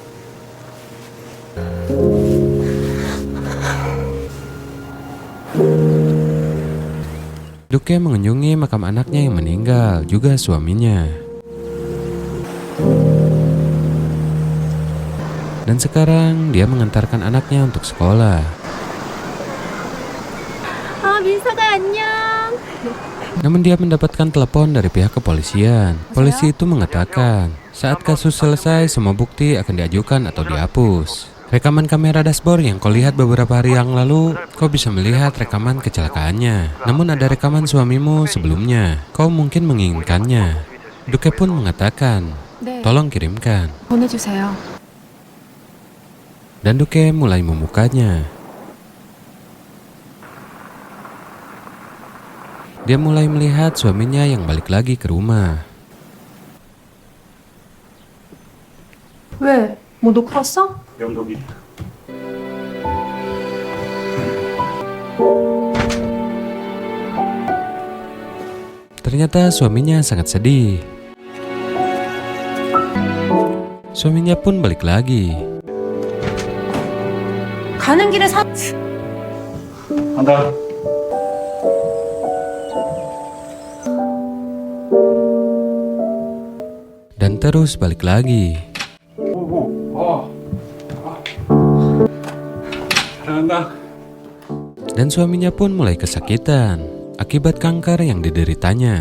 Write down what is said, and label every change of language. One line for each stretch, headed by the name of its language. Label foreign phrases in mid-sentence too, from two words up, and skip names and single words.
Indonesian: Duke mengunjungi makam anaknya yang meninggal, juga suaminya. Dan sekarang dia mengantarkan anaknya untuk sekolah.
Korean: 민서가 안녕.
Indonesian: Namun dia mendapatkan telepon dari pihak kepolisian. Polisi itu mengatakan, saat kasus selesai, semua bukti akan diajukan atau dihapus. Rekaman kamera dashboard yang kau lihat beberapa hari yang lalu, kau bisa melihat rekaman kecelakaannya. Namun ada rekaman suamimu sebelumnya. Kau mungkin menginginkannya. Duke pun mengatakan, tolong kirimkan.
Korean: 보내주세요.
Indonesian: Dan Duke mulai membukanya. Dia mulai melihat suaminya yang balik lagi ke rumah.
Korean: 왜? 뭐 놓고 왔어? 영덕이.
Indonesian: Ternyata suaminya sangat sedih. Suaminya pun balik lagi.
Korean: 가는 길에 사... 간다.
Indonesian: Dan terus balik lagi.
Korean: 잘한다.
Indonesian: Dan suaminya pun mulai kesakitan akibat kanker yang dideritanya.